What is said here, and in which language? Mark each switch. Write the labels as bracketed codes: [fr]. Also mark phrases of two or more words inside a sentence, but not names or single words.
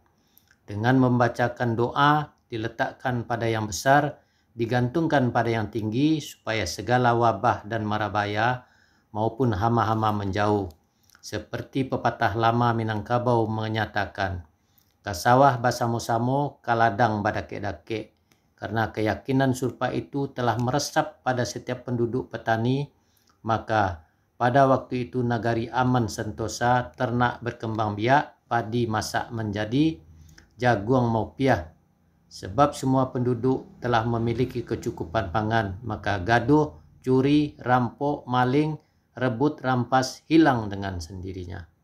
[id] Dengan membacakan doa, diletakkan pada yang besar, digantungkan pada yang tinggi supaya segala wabah dan marabaya maupun hama-hama menjauh. Seperti pepatah lama Minangkabau menyatakan, [min] kasawah basamo-samo kaladang badake-dake, [id] karena keyakinan surpa itu telah meresap pada setiap penduduk petani, maka pada waktu itu nagari aman sentosa, ternak berkembang biak, padi masak menjadi, jagung mau piah. Sebab semua penduduk telah memiliki kecukupan pangan, maka gaduh, curi, rampok, maling, rebut, rampas hilang dengan sendirinya.